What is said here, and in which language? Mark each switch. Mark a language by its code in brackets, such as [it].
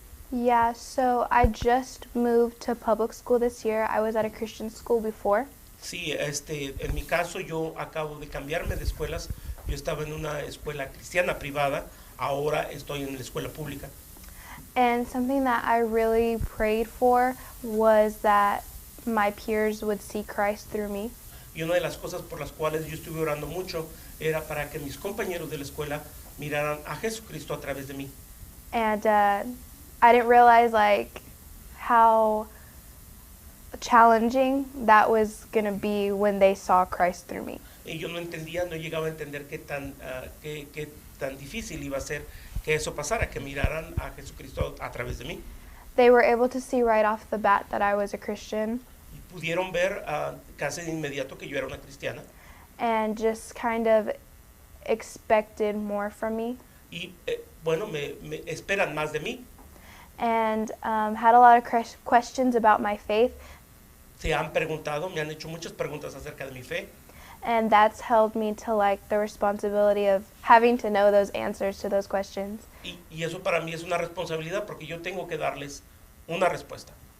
[en] Yeah, so I just moved to public school this year. I was at a Christian school before. [es] Sí, en mi caso yo acabo de cambiarme de escuelas. Yo estaba en una escuela cristiana privada, ahora estoy en la escuela pública. [en] And something that I really prayed for was that my peers would see Christ through me. [es] Y una de las cosas por las cuales yo estuve orando mucho era para que mis compañeros de la escuela miraran a Jesucristo a través de mí. [en] And I didn't realize like how challenging that was going to be when they saw Christ through me. [es] Y yo no entendía, no llegaba a entender qué tan difícil iba a ser que eso pasara, que miraran a Jesucristo a través de mí. [en] They were able to see right off the bat that I was a Christian [es] Y pudieron ver casi de inmediato que yo era una cristiana [en] and just kind of expected more from me [es] y bueno, me esperan más de mí. [en] and had a lot of questions about my faith, [es] Se han preguntado, me han hecho muchas preguntas acerca de mi fe. [en] and that's held me to like the responsibility of having to know those answers to those questions. [es] Y eso para mí es una responsabilidad porque yo tengo que darles una respuesta.